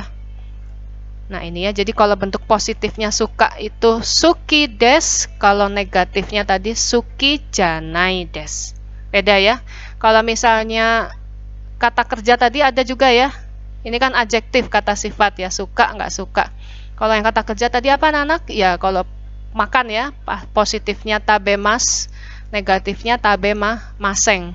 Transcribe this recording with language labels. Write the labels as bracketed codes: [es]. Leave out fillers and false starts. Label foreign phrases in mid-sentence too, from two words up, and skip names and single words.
[id] Nah, ini ya. Jadi kalau bentuk positifnya suka itu [ja] suki desu, [id] kalau negatifnya tadi [ja] suki janai desu. [id] Beda ya. Kalau misalnya kata kerja tadi ada juga ya. Ini kan adjektif, kata sifat ya, suka nggak suka. Kalau yang kata kerja tadi apa anak-anak? Ya, kalau makan ya, positifnya tabemas, negatifnya tabemasen.